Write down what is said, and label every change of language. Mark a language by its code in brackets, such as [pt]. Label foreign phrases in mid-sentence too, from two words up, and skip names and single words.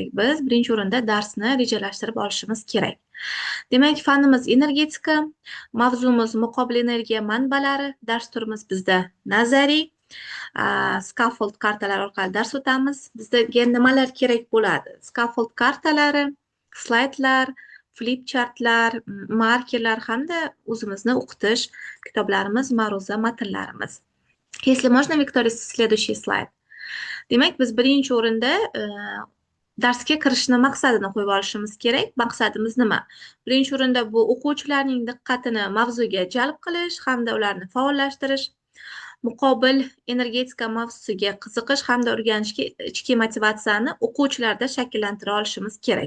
[uz] Biz birinchi o'rinda darsni rejalashtirib olishimiz kerak. Demak, fanimiz energetika, mavzumiz muqobil energiya manbalari, dars turimiz bizda nazariy. Scaffold kartalari orqali dars o'tamiz. Bizga nimalar kerak bo'ladi? Scaffold kartalari, slaydlar, flipchartlar, markerlar hamda o'zimizni o'qitish kitoblarimiz, ma'ruza matnlarimiz. [ru] Если можно, Виктория, следующий слайд. [uz] Demak, biz birinchi o'rinda darsga kirishni maqsadini qo'yib olishimiz kerak. Maqsadimiz nima? Birinchi o'rinda bu o'quvchilarning diqqatini mavzuga jalb qilish hamda ularni faollashtirish, muqobil energetika mavzusiga qiziqish hamda o'rganishga ichki motivatsiyani o'quvchilarda shakllantira olishimiz kerak.